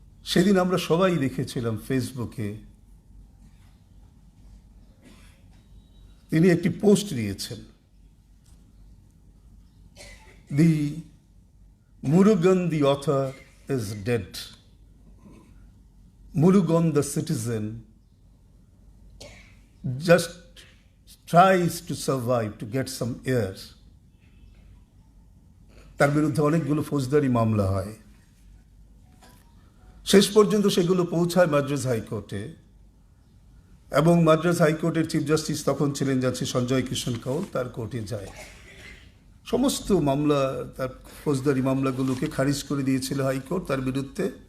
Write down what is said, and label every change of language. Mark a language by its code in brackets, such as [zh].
[bn] সেদিন আমরা সবাই দেখেছিলাম ফেসবুকে তিনি একটি পোস্ট দিয়েছেন, [en] The Murugan the author is dead. Murugan the citizen just tries to survive, to get some air. [bn] তার বিরুদ্ধে অনেকগুলো ফৌজদারি মামলা হয়, শেষ পর্যন্ত সেগুলো পৌঁছায় মাদ্রাজ হাইকোর্টে, এবং মাদ্রাজ হাইকোর্টের চিফ জাস্টিস তখন ছিলেন যাচ্ছে সঞ্জয় কিষণ কাউল, তার কোর্টে যায়। সমস্ত মামলা, তার ফৌজদারি মামলাগুলোকে খারিজ করে দিয়েছিল হাইকোর্ট তার বিরুদ্ধে।